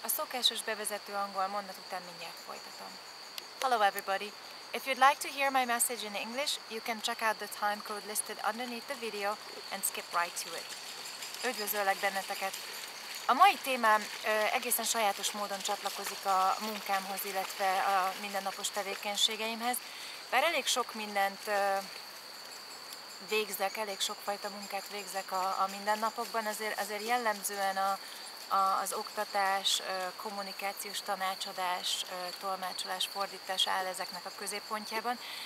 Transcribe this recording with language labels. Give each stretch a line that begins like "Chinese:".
Hungarian: A szokásos bevezető angol mondat után mindjárt folytatom.
English: Hello everybody! If you'd like to hear my message in English, you can check out the time code listed underneath the video and skip right to it.
Hungarian: Üdvözöllek benneteket! A mai témám egészen sajátos módon csatlakozik a munkámhoz, illetve a mindennapos tevékenységeimhez. Bár elég sok mindent végzek, elég sokfajta munkát végzek a mindennapokban, azért jellemzően az oktatás, kommunikációs tanácsadás, tolmácsolás, fordítás áll ezeknek a középpontjában.